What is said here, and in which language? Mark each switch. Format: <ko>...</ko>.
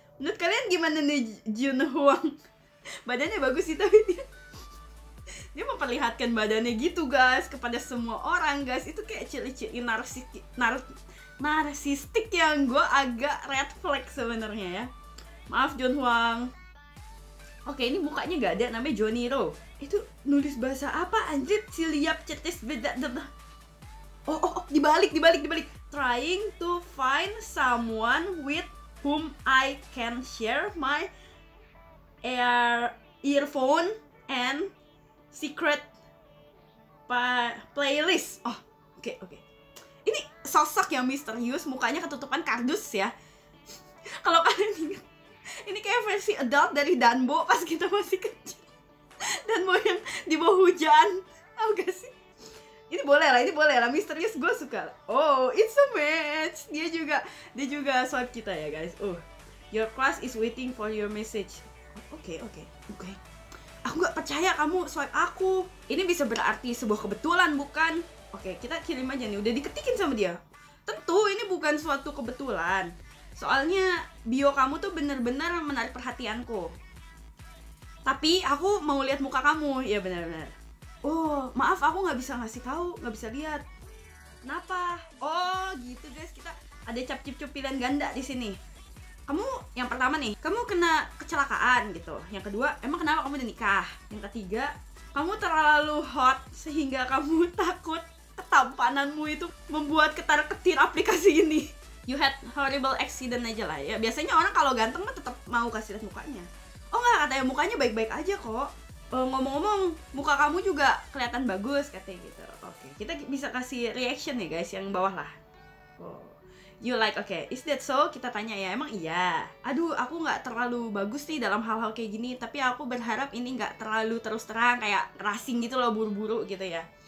<id>Menurut kalian gimana nih Junhwang? Badannya bagus sih, tapi dia memperlihatkan badannya gitu guys kepada semua orang guys. Itu kayak ciri-ciri narsistik yang gue agak red flag sebenarnya ya. Maaf Junhwang. Oke, ini mukanya gak ada, namanya Johnny Ro. Itu nulis bahasa apa anjir? Siliap cetis beda. Oh, dibalik.</id> <en>Trying to find someone with whom I can share my earphone and secret playlist.</en> <id>Oh, oke. Ini sosok yang misterius, mukanya ketutupan kardus ya. Kalau kalian ingat, ini kayak versi adult dari Danbo pas kita masih kecil. Danbo yang di bawah hujan, tau gak sih? Ini boleh lah, misterius, gue suka.</id> <en>Oh, it's a match.</en> <id>Dia juga swipe kita ya guys.</id> <en>Oh, your class is waiting for your message. Oke.</en> <id>Aku nggak percaya kamu swipe aku. Ini bisa berarti sebuah kebetulan, bukan? Oke, kita kirim aja nih. Udah diketikin sama dia. Tentu ini bukan suatu kebetulan. Soalnya bio kamu tuh bener-bener menarik perhatianku. Tapi aku mau lihat muka kamu. Ya benar-benar. Oh, maaf aku nggak bisa ngasih tahu, nggak bisa lihat. Kenapa? Oh, gitu guys. Kita ada cap-cip pilihan ganda di sini. Kamu yang pertama nih, kamu kena kecelakaan gitu. Yang kedua, emang kenapa kamu udah nikah? Yang ketiga, kamu terlalu hot sehingga kamu takut ketampananmu itu membuat ketar-ketir aplikasi ini.</id> <en>You had horrible accident</en> <id>aja lah ya. Biasanya orang kalau ganteng mah tetap mau kasih lihat mukanya. Oh enggak, katanya mukanya baik-baik aja kok. Ngomong-ngomong, muka kamu juga kelihatan bagus katanya gitu. Oke, kita bisa kasih reaction nih guys yang bawah lah. Oh.</id> <en>You like, oke, is that so?</en> <id>Kita tanya ya, emang iya. Aduh, aku nggak terlalu bagus nih dalam hal-hal kayak gini, tapi aku berharap ini nggak terlalu terus terang kayak racing gitu loh, buru-buru gitu ya.</id>